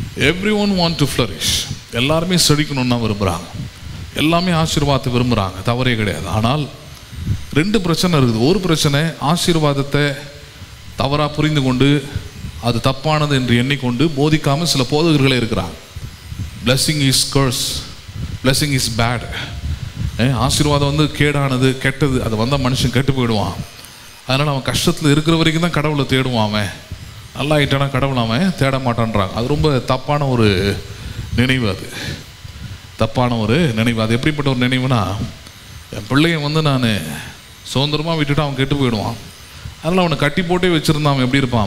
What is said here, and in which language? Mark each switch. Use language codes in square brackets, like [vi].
[en] Everyone want to flourish. [ta] எல்லாருமே செழிக்கணும்னு தான் விரும்புகிறாங்க, எல்லாமே ஆசீர்வாதத்தை விரும்புகிறாங்க, தவறே கிடையாது. ஆனால் ரெண்டு பிரச்சனை இருக்குது. ஒரு பிரச்சனை, ஆசீர்வாதத்தை தவறாக புரிந்து கொண்டு அது தப்பானது என்று எண்ணிக்கொண்டு போதிக்காமல் சில போதகர்களே இருக்கிறாங்க. [en] blessing is curse, blessing is bad. [ta] ஆசீர்வாதம் கேடானது, கெட்டது, அது வந்தால் மனுஷன் கெட்டு போயிடுவான். அதனால் அவன் கஷ்டத்தில் இருக்கிற வரைக்கும் தான் கடவுளை தேடுவான். அவன் நல்லா ஆகிட்டானா கடவுளை அவன் தேட மாட்டான்றாங்க. அது ரொம்ப தப்பான ஒரு நினைவு. அது தப்பான ஒரு நினைவு. அது எப்படிப்பட்ட ஒரு நினைவுனா, என் பிள்ளைய நான் சுதந்திரமாக விட்டுட்டு அவன் கெட்டு போயிடுவான், அதனால் அவனை கட்டி போட்டே வச்சுருந்தான் அவன் எப்படி இருப்பான்?